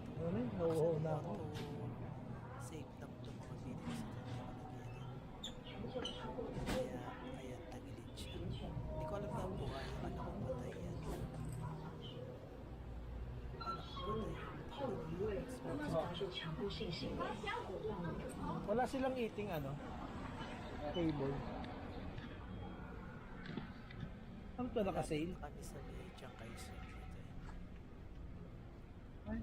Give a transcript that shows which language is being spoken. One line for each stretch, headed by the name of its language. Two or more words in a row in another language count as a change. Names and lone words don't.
Filipino: Ano yun? Nauuhaw na ako. Safe lang ito mga videos sa kanya. Kaya, ayan, tagilid siya. Hindi ko alam na buhay. Ano kung patay yan. Ano kung patay.
Chinese: 强迫性行为或暴力。
Filipino: Wala silang eating ano? Table. Ano to naka-sale? Kami sa may Chiangkai Center. Ay,